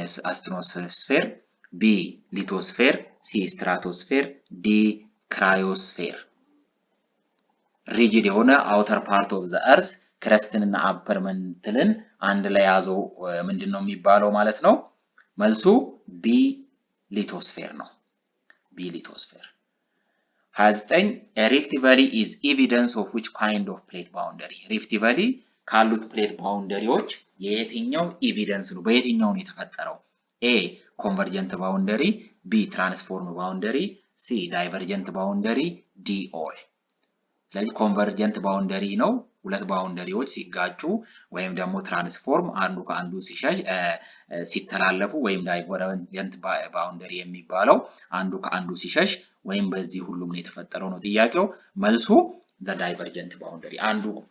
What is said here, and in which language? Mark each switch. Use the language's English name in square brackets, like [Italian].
[English] astronosphere, B. lithosphere, C. stratosphere, D. cryosphere. [Amharic] rigid የሆነ [English] outer part of the earth [Amharic] crustን እና upper mantleን አንድ ላይ ያዘው ምንድነው የሚባለው ማለት ነው? መልሱ B. [English] lithosphere [Amharic] ነው። [English] B. lithosphere. 29 a rift valley is evidence of which kind of plate boundary? [Amharic] rift valley ካሉት ፕሌት ባውንደሪዎች የየትኛው ኤቪደንስ ነው በየትኛው ነው የተፈጠረው? [English] A convergent boundary, B transform boundary, C divergent boundary, D all. [Amharic] ስለዚህ convergent boundary ነው ሁለት ባውንደሪዎች ሲጋጩ ወይም ደግሞ ትራንስፎርም አንዱ ከአንዱ ሲሸሽ ሲተላለፉ ወይም ዳይቨርጀንት ባውንደሪ የሚባለው አንዱ ከአንዱ ሲሸሽ ወይም በዚህ ሁሉም ነው የተፈጠረው ነው ጥያቄው። መልሱ [English] the divergent boundary [Amharic] አንዱ